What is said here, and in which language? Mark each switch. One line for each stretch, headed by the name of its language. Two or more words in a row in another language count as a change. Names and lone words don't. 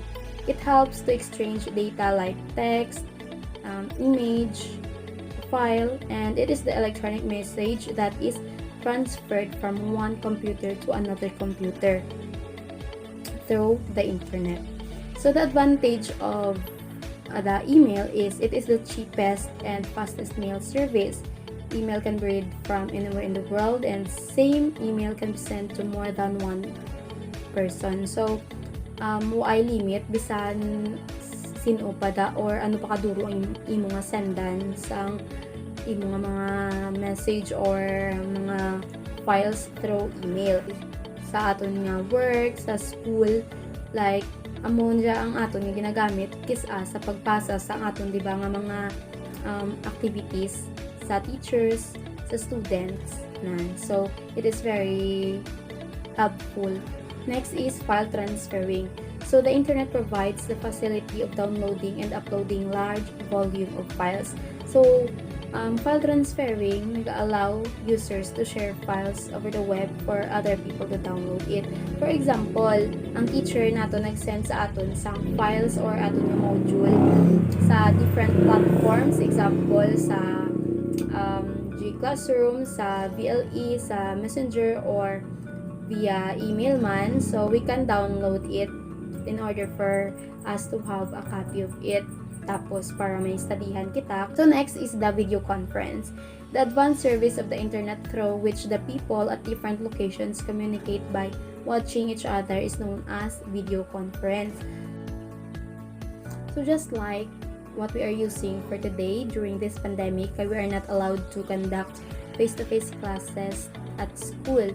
English: It helps to exchange data like text, image, file, and it is the electronic message that is transferred from one computer to another computer through the internet. So the advantage of the email is it is the cheapest and fastest mail service. Email can be read from anywhere in the world, and same email can be sent to more than one person.
Hiligaynon: So ay limit bisan sino pa da or ano pa kaduro ang imo nga sendan sa imo nga mga message or mga files
English: through email
Hiligaynon: sa aton nga work, sa school, like amon dya ang aton nga ginagamit kisa sa pagpasa sa aton diba nga mga activities sa teachers, sa students na.
English: So it is very helpful. Next is file transferring. So the internet provides the facility of downloading and uploading large volume of files. So File transferring nag-allow users to share files over the web for other people to download it. For example,
Hiligaynon: ang teacher nato nag-send sa aton sang files or aton nga module sa
English: different platforms,
Hiligaynon: example sa G Classroom, sa VLE, sa Messenger, or
English: via email
Hiligaynon: man.
English: So we can download it in order for us to have a copy of it.
Hiligaynon: Tapos para may studyhan kita.
English: So next is the video conference. The advanced service of the internet through which the people at different locations communicate by watching each other is known as video conference. So just like what we are using for today during this pandemic, we are not allowed to conduct face-to-face classes at school.